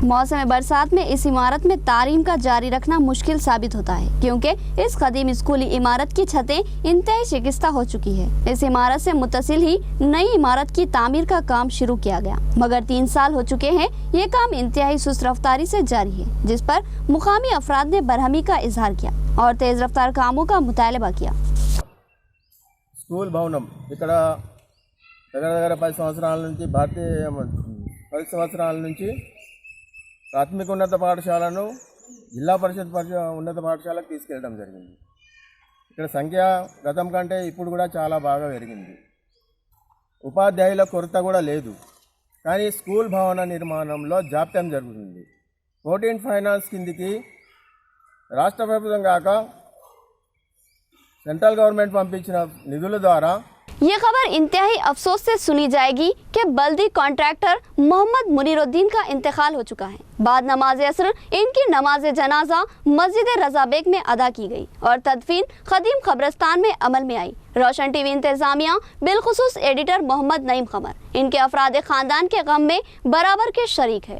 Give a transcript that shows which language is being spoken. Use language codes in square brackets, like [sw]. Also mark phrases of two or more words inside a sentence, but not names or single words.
[ur] موسم برسات میں اس عمارت میں تعلیم کا جاری رکھنا مشکل ثابت ہوتا ہے کیونکہ اس قدیم اسکولی عمارت کی چھتیں انتہائی شکستہ ہو چکی ہے. اس عمارت سے متصل ہی نئی عمارت کی تعمیر کا کام شروع کیا گیا، مگر 3 سال ہو چکے ہیں. یہ کام انتہائی سست رفتاری سے جاری ہے، جس پر مقامی افراد نے برہمی کا اظہار کیا اور تیز رفتار کاموں کا مطالبہ کیا. [te] స్కూల్ భవనం ఇక్కడ దగ్గర 10 సంవత్సరాల నుంచి 10 సంవత్సరాల నుంచి ప్రాథమిక ఉన్నత పాఠశాలను జిల్లా పరిషత్ ఉన్నత పాఠశాలకు తీసుకెళ్ళడం జరిగింది। ఇక్కడ సంఖ్య గతం కంటే ఇప్పుడు కూడా చాలా బాగా పెరిగింది। ఉపాధ్యాయుల కొరత కూడా లేదు, కానీ స్కూల్ భవన నిర్మాణంలో జాప్యం జరుగుతుంది। 14 ఫైనాన్స్ కిందికి రాష్ట్ర ప్రభుత్వం కాక [en] central government [te] पंपिंచిన నిధుల ద్వారా [ur] یہ خبر انتہائی افسوس سے سنی جائے گی کہ بلدی کنٹریکٹر محمد منیرالدین کا انتقال ہو چکا ہے. بعد نماز عصر ان کی نماز جنازہ مسجد رضا بیگ میں ادا کی گئی اور تدفین قدیم قبرستان میں عمل میں آئی. روشن ٹی وی انتظامیہ بالخصوص ایڈیٹر محمد نعیم قمر ان کے افراد خاندان کے غم میں برابر کے شریک ہے.